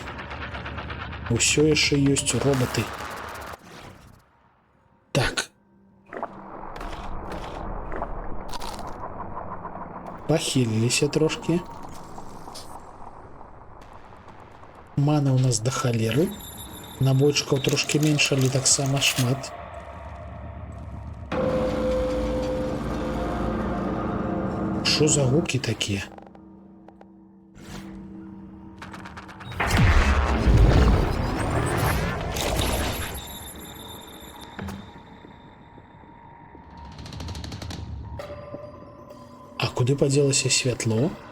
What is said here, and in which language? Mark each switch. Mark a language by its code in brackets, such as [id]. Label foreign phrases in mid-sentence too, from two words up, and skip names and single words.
[be] Усё яшчэ ёсць робаты. Так. [uk] Похилилися трошки. Мана у нас до халеры. Набойчиков трошки меньше, але так само шмат. Що за гуки такі? А куди поділося світло?